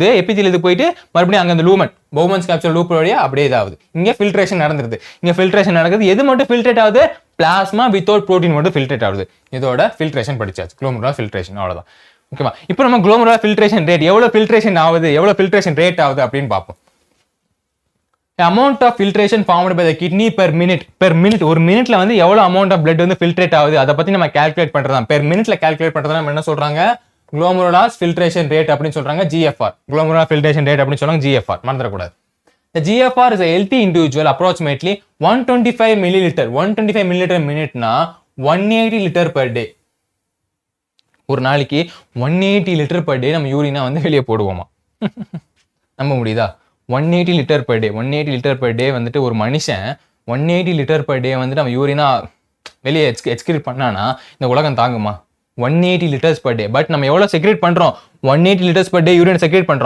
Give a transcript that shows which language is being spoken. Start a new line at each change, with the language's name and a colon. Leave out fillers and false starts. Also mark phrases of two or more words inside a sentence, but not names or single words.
Tamil: எபிதீலியத்துக்கு போயிட்டு மறுபடியும் அங்க அந்த
English: lumen Bowman's capsule
Tamil: லூப் வழியா அப்படியே இதாகுது. இங்க ஃபில்ட்ரேஷன் நடந்துருது. இங்க ஃபில்ட்ரேஷன் நடக்குது. எது மட்டும் ஃபில்ட்ரேட் ஆகுது?
English: plasma without protein
Tamil: மட்டும் ஃபில்ட்ரேட் ஆகுது. இதோட ஃபில்ட்ரேஷன் படிச்சாச்சு.
English: glomerular filtration
Tamil: அவ்வளவுதான். ஓகேவா? இப்போ நம்ம
English: glomerular filtration rate,
Tamil: எவ்வளவு ஃபில்ட்ரேஷன் ஆகுது, எவ்வளவு
English: filtration rate
Tamil: ஆகுது அப்படின்னு பார்ப்போம்.
English: amount of filtration formed by the kidney per minute.
Tamil: ஒரு மினிட்ல வந்து எவ்வளவு
English: amount of blood
Tamil: வந்து ஃபில்ட்ரேட் ஆகுது அதை பத்தி நம்ம கால்குலேட் பண்றதா.
English: per minute
Tamil: ல கால்குலேட் பண்றதா நம்ம என்ன சொல்றாங்க?
English: glomerular filtration rate
Tamil: அப்படின்னு சொல்றாங்க.
English: GFR, glomerular filtration rate
Tamil: அப்படின்னு சொல்றாங்க. GFR மறந்துட கூடாது.
English: The GFR is a healthy individual approximately 125 milliliter. 125 milliliter minute-னா 180 liter per day.
Tamil: ஒரு நாளைக்கு
English: 180 liter per day
Tamil: நம்ம யூரினா வந்து வெளியே போடுவோமா? நம்ப முடியுதா? 180
English: liter per day.
Tamil: 180
English: liter per day
Tamil: வந்துட்டு ஒரு மனுஷன் 180
English: liter per day
Tamil: வந்துட்டு நம்ம யூரினா வெளியே எக்ஸ்கிரீட் பண்ணானா இந்த உலகம் தாங்குமா? 180
English: liters per day.
Tamil: பட் நம்ம எவ்வளவு செக்ரேட் பண்றோம்? 180
English: liters per day
Tamil: யூரின் செக்ரேட் பண்றோம்.